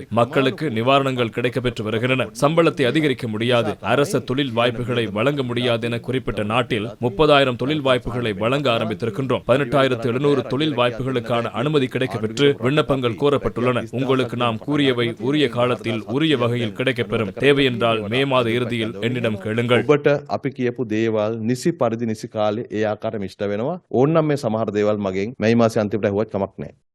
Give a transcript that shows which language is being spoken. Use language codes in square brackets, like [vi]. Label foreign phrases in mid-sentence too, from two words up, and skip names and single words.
[ta] மக்களுக்கு நிவாரணங்கள் கிடைக்கப்பெற்று வருகின்றன. சம்பளத்தை அதிகரிக்க முடியாது, அரச தொழில் வாய்ப்புகளை வழங்க முடியாது என குறிப்பிட்ட நாட்டில் 30,000 தொழில் வாய்ப்புகளை வழங்க ஆரம்பித்திருக்கின்றோம். 18,700 தொழில் வாய்ப்புகளுக்கான அனுமதி கிடைக்கப்பெற்று விண்ணப்பங்கள் கோரப்பட்டுள்ளன. உங்களுக்கு நாம் கூறியவை உரிய காலத்தில் உரிய வகையில் கிடைக்கப்பெறும். தேவை என்றால் மே மாத இறுதியில் என்னிடம் கேளுங்கள். [si] ඔබට අපි කියපු දේවල් නිසි පරිදි නිසි කාලේ ඒ ආකාරයට ඉෂ්ට වෙනවා. ඕනනම් මේ සමහර දේවල් මගෙන් මේ මාසේ අන්තිමට ඇහුවත් කමක් නැහැ.